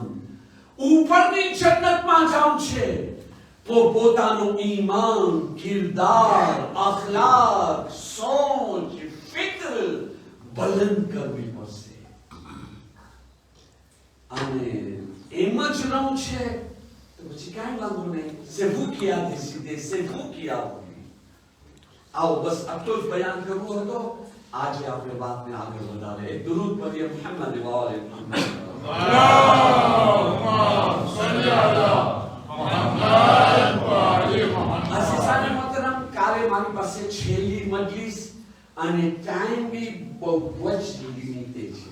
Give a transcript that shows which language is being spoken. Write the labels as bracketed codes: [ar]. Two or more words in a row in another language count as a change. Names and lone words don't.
[gu] ઉપરની જન્નતમાં જાવ છે પોતાનું ઈમાન, કિરદાર, અખલાક, સોચ, ફિક્ર બુલંદ કરવી પડશે. અને એમ જ રહું છે તો પછી કાંઈ વાંધો નહીં. [fr] c'est vous qui avez décidé, c'est vous qui avez. [gu] આવો બસ આટલો જ બયાન કરવો હતો. આજે આપણે વાતને આગળ વધારે દરૂદ પઢીએ [ar] محمد وآل محمد. اللهم صل على محمد و آل محمد. [ur] عزیزانِ محترم, [gu] કાલે મારી પાસે છેલ્લી મજલિસ અને ટાઈમ બી બહુ જ લિમિટેડ છે.